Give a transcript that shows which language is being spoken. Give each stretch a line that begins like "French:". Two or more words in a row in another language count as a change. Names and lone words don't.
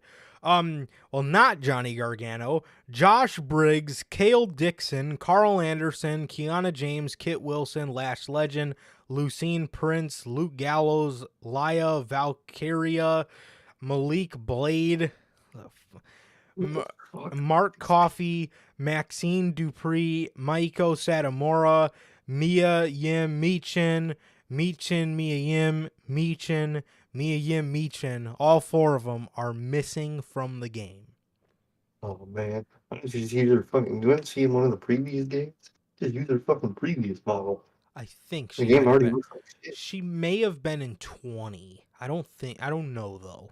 English: Well, not Johnny Gargano. Josh Briggs, Cale Dixon, Carl Anderson, Kiana James, Kit Wilson, Lash Legend, Lucine Prince, Luke Gallows, Laya Valkyria, Malik Blade, Fuck. Mark Coffey, Maxine Dupree, Maiko Satomura, Mia Yim Meechin, Mia Yim Meechin. All four of them are missing from the game. Oh man, why don't you just use their fucking? You want to see in one of the previous games? Just use their fucking previous model. I think The she game might have already been. looks like shit. She may have been in 20. I don't know though.